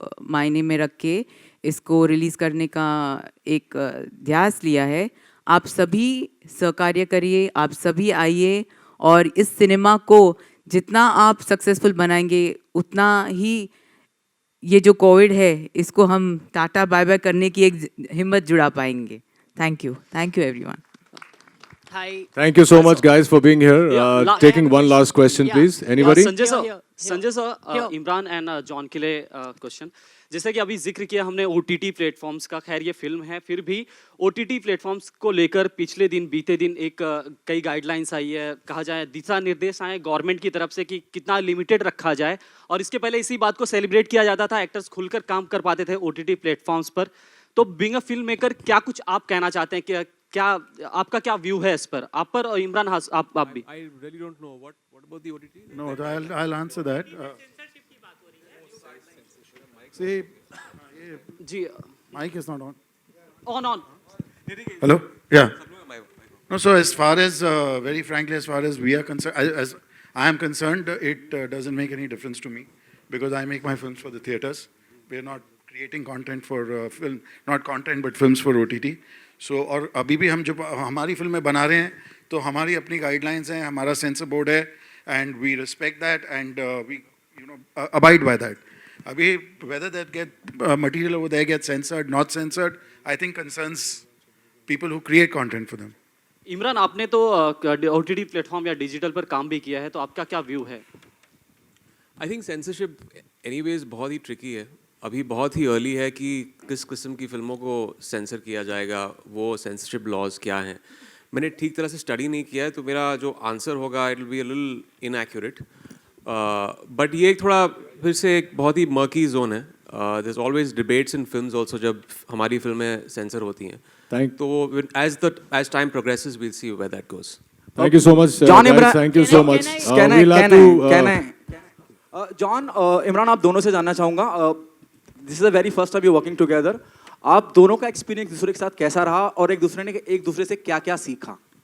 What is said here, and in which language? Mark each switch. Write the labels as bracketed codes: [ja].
[hi] मायने में रख के इसको रिलीज़ करने का एक ध्यास लिया है आप सभी सहकार्य करिए आप सभी आइए और इस सिनेमा को जितना आप सक्सेसफुल बनाएंगे उतना ही ये जो कोविड है इसको हम टाटा बाय बाय करने की एक हिम्मत जुड़ा पाएंगे thank you everyone [en] Thank you so much guys for being here. Taking one last question please. Anybody? [hi] Sanjay sir Imran and John के लिए क्वेश्चन जैसे कि अभी जिक्र किया हमने OTT प्लेटफॉर्म्स का खैर ये फिल्म है फिर भी OTT प्लेटफॉर्म्स को लेकर पिछले दिन बीते दिन एक कई गाइडलाइंस आई है कहा जाए दिशा निर्देश आए गवर्नमेंट की तरफ से कि कितना लिमिटेड रखा जाए और इसके पहले इसी बात को सेलिब्रेट किया जाता था एक्टर्स खुलकर काम कर पाते थे OTT प्लेटफॉर्म्स पर तो बीइंग अ फिल्म मेकर क्या कुछ आप कहना चाहते हैं कि क्या आपका क्या व्यू है इस पर आप पर और इमरान आप भी [en] I really don't know what about the OTT? No, I'll answer that. See, [hi] ji [en] mic is not on. On Hello? Yeah. No, so as far as, very frankly, as far as we are concerned, as I am concerned, it doesn't make any difference to me because I make my films for the theaters. We are not creating content for film, not content but films for OTT. [hi] So और अभी भी हम जो हमारी फिल्में बना रहे हैं तो हमारी अपनी गाइडलाइंस हैं हमारा सेंसर बोर्ड है and we respect that and we abide by that. [en] Abhi, whether that material over there gets censored, not censored, I think concerns people who create content for them. [hi] Imran आपने तो OTT platform या digital पर काम भी किया है तो आपका क्या व्यू है आई थिंक सेंसरशिप एनीवेज बहुत ही ट्रिकी है अभी बहुत ही अर्ली है कि किस किस्म की फिल्मों को सेंसर किया जाएगा वो सेंसरशिप लॉज क्या हैं मैंने ठीक तरह से स्टडी नहीं किया है तो मेरा जो आंसर होगा it will be a little inaccurate but ये एक थोड़ा फिर से एक बहुत ही मर्की जोन है [en] there's always debates in films also जब हमारी फिल्में सेंसर होती हैं. Thank- तो as time progresses, we'll see where that goes. Thank you so much, John guys. Imran, Thank you so much. Can I, we'll have can I, to, can I? [hi] John, Imran, आप दोनों से जानना चाहूँगा. [en] This is the very first time you're working together. [hi] आप दोनों का experience दूसरे के साथ कैसा रहा और एक दूसरे से क्या-क्या सीखा?